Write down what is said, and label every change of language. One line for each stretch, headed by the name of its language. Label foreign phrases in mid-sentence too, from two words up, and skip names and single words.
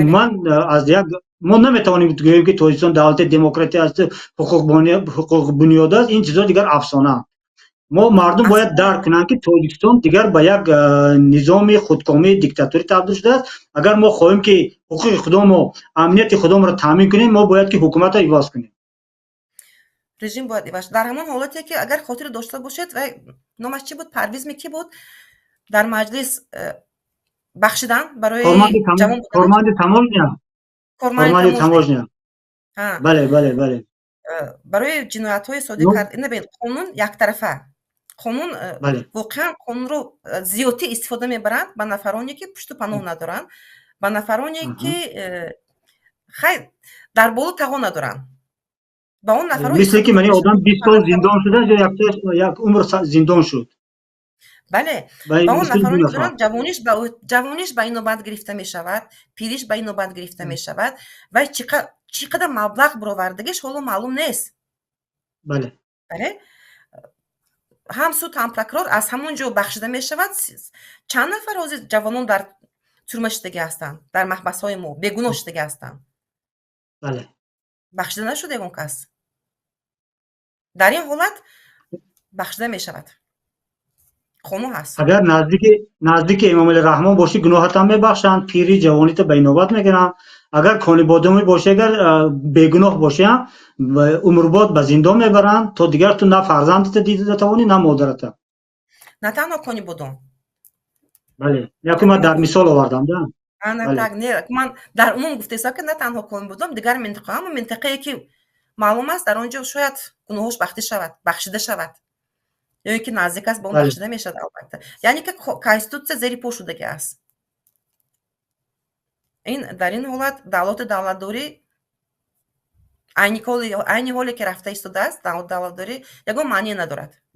Persian: من از یک ما نمیتوانیم بگوییم که تاجیکستان دولت دموکراتی است، حقوق بنیاد است. این چیزا دیگر افسانه است. ما مردم باید
Tajik: аслан
Persian: درک کنند که تاجیکستان دیگر به یک نظام خودکامه دیکتاتوری تبدیل شده است. اگر ما خواهیم که حقوق خودم و امنیت خودم را تامین کنیم، ما باید که حکومت را عوض کنیم.
Tajik: режим бояд иваш. дар ҳамон ҳолате ки агар хотир дошта бошед, ва номаш чӣ буд? Парвизми кӣ буд? дар маҷлис бахшидан барои ҷавон будани
Persian: کارمند تماشا،
Tajik: кормани
Persian: کارمند
Tajik: таможня.
Persian: تماشا. بله بله بله.
Tajik: барои ҷиноятҳои соdir Ну, кард. ина бин қонун яктарафа. қонун
Persian: بله
Tajik: воқеан қонунро зиёдтӣ истифода мебаранд ба нафароне ки пушту паноҳ надоранд, ба нафароне ки хай дар боло тавон надоранд. ба он нафаро
Persian: مثل که من آدم 20 سال
Tajik: нафаро
Persian: زندان شده یا یک عمر زندان شد.
Tajik: бале
Persian: و
Tajik: ба он
Persian: مثل دو
Tajik: нафароне
Persian: نفر.
Tajik: доранд. ҷавониш ба ин нобат гирифта мешавад, пириш ба ин нобат гирифта мешавад ва чӣ қадар маблағ баровардагиш ҳоло маълум нест.
Persian: بله
Tajik: бале ҳам суд ҳам прокурор аз ҳамон ҷо бахшида мешавад. чанд нафар ҳозир ҷавонон дар тюрма шудагӣ ҳастанд, дар маҳбасҳои мо бегуноҳ шудагӣ ҳастанд.
Persian: بله
Tajik: бахшида нашуд ягон кас. дар ин ҳолат бахшида мешавад. қонун ҳаст.
Persian: اگر نزدیک امامالله رحمان باشی گناهت هم میبخشند، پیری جوانیت به نوبت میگیرن. اگر کانی بادمی باشی، اگر بیگناه باشی عمرباد به زندان میبرند تا دیگر تو نه فرزندت دیده نتوانی نه مادرت.
Tajik: на танҳо кони бодом.
Persian: بله یکی من در مثال آوردم ده.
Tajik: так не ман дар умум гуфтесам ки на танҳо кони бодом, дигар минтақа ҳамон минтақае ки маълум аст дар он ҷо шояд гуноҳош бахшида шавад. ё ин ки наздик аст ба он бахшида мешавад албатта. яъне ки конститутсия зери по шудагӣ аст. дар ин ҳолат давлати давлатдорӣ айни ҳоле ки рафта истодааст, давлатдорӣ ягон маъние надорад.